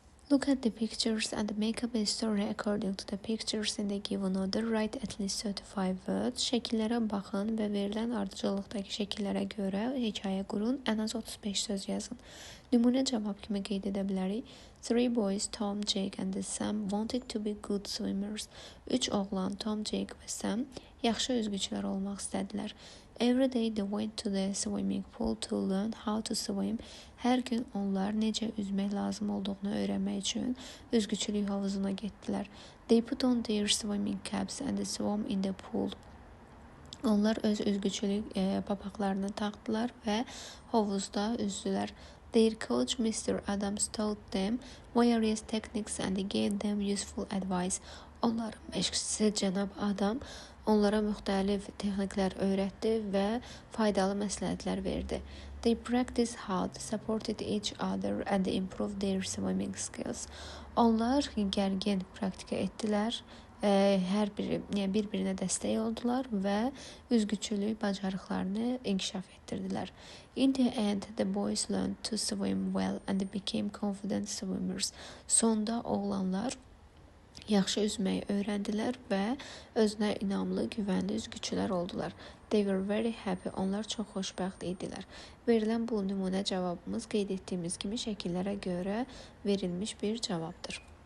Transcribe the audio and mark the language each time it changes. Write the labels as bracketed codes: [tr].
[en] Look at the pictures and make up a story according to the pictures in the given order. Write at least 35 words. [az] Şəkillərə baxın və verilən ardıcıllıqdakı şəkillərə görə hekayə qurun. Ən az 35 söz yazın. Nümunə cavab kimi qeyd edə bilərik. [en] Three boys, Tom, Jake and Sam wanted to be good swimmers. [az] 3 oğlan, Tom, Jake və Sam yaxşı üzgüçülər olmaq istədilər. [en] Every day they went to the swimming pool to learn how to swim. [az] Hər gün onlar necə üzmək lazım olduğunu öyrənmək üçün üzgüçülük havuzuna getdilər. [en] They put on their swimming caps and swam in the pool. [az] Onlar öz üzgüçülük papaqlarını taxdılar və havuzda üzdülər. [en] Their coach Mr. Adams taught them various techniques and gave them useful advice. [az] Onların məşqçisi cənab Adam onlara müxtəlif texniklər öyrətdi və faydalı məsləhətlər verdi. [en] They practiced hard, supported each other and improved their swimming skills. [az] Onlar gərgin praktika etdilər, hər biri bir-birinə dəstək oldular və üzgüçülük bacarıqlarını inkişaf etdirdilər. [en] In the end, the boys learned to swim well and became confident swimmers. [az] Sonda oğlanlar yaxşı üzməyi öyrəndilər və özünə inamlı, güvənli üzgüçülər oldular. [en] They were very happy. [az] Onlar çox xoşbəxt idilər. Verilən bu nümunə cavabımız qeyd etdiyimiz kimi şəkillərə görə verilmiş bir cavabdır.